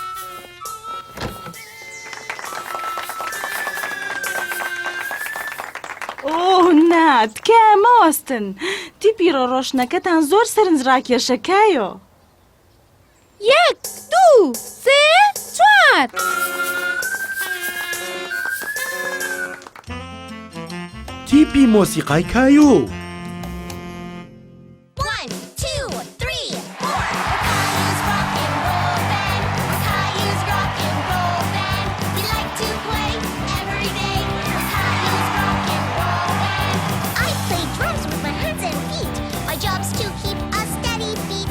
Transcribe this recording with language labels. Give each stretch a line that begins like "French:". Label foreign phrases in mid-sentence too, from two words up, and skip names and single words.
Central Kurdish: نات کە ماوەستن تیپی ڕۆشنەکەتان زۆر سەرنجڕاکێشە کایۆ. 1 2 3 4 تیپی مۆسیقای کایو.
English: 1, 2, 3, 4. Caillou's rock and roll band. Caillou's rock and roll band. We like to play every day. Caillou's rock and roll band. I play drums with my hands and feet. My job's to keep a steady beat.